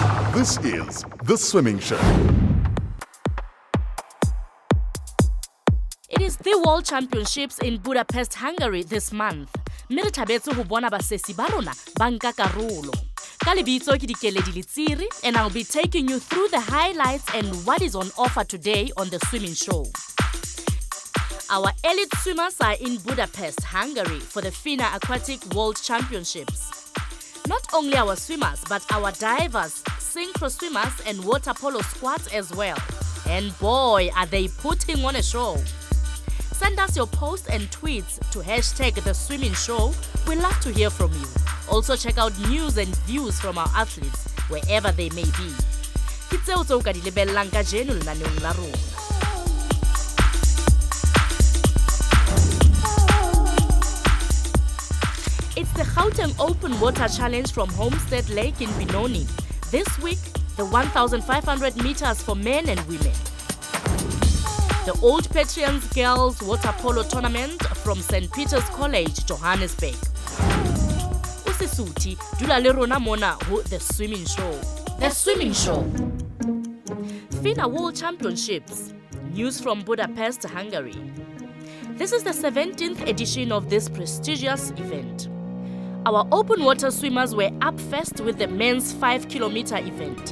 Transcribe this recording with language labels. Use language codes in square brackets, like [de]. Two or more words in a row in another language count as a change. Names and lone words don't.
[en] This is The Swimming Show. It is the World Championships in Budapest, Hungary this month. [st] Mme re thabetse ho bona basesi ba rona ba nka karolo. Ka lebitso ke Dikeledi Letsiri, [en] and I'll be taking you through the highlights and what is on offer today on The Swimming Show. Our elite swimmers are in Budapest, Hungary for the FINA Aquatic World Championships. Not only our swimmers, but our divers, synchro swimmers and water polo squads as well. And boy, are they putting on a show. Send us your posts and tweets to #The Swimming Show. We'd love to hear from you. Also check out news and views from our athletes, wherever they may be. [st] Ke tseo tse o ka di lebellang kajeno lenaneong la rona. [en] It's the Gauteng Open Water Challenge from Homestead Lake in Benoni. This week, the 1,500 meters for men and women. The Old Petrians Girls Water Polo Tournament from St. Peter's College, Johannesburg. [st] Usisuti, dula le rona mona ho [en] The Swimming Show. The Swimming Show. FINA World Championships. News from Budapest, Hungary. This is the 17th edition of this prestigious event. Our open water swimmers were up first with the men's 5-kilometer event.